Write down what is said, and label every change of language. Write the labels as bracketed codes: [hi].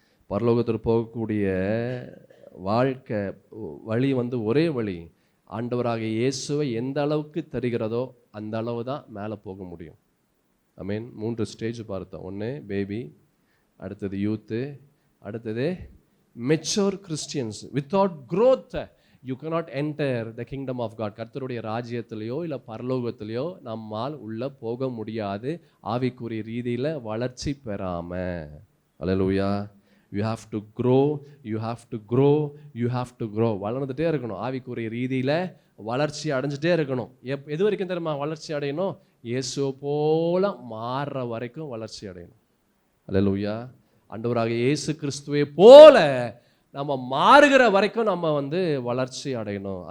[ta] பரலோகத்திற்கு போகக்கூடிய வாழ்க்கை வழி ஒரே வழி. ஆண்டவராக இயேசுவை எந்த அளவுக்கு தருகிறதோ அந்த அளவு தான் மேலே போக முடியும். ஆமென். 3 ஸ்டேஜ் பார்த்தோம். 1 பேபி, அடுத்தது யூத்து, அடுத்தது mature Christians. [en] Without growth you cannot enter the kingdom of God. [ta] கர்த்தருடைய ராஜ்யத்திலேயோ இல்லை பரலோகத்திலேயோ நம்மால் உள்ள போக முடியாது ஆவிக்குரிய ரீதியில் வளர்ச்சி பெறாம. அல்லேலூயா. [en] you have to grow, you have to grow, you have to grow. [ta] வளர்ந்துட்டே இருக்கணும். ஆவிக்குரிய ரீதியில் வளர்ச்சி அடைஞ்சிட்டே இருக்கணும். எது வரைக்கும் தெரியுமா வளர்ச்சி அடையணும்? இயேசுவை போல மாறுற வரைக்கும் வளர்ச்சி அடையணும். அல்லேலூயா. ஆண்டவராக இயேசு கிறிஸ்துவை போல நம்ம மாறுகிற வரைக்கும் நம்ம வளர்ச்சி அடையணும்.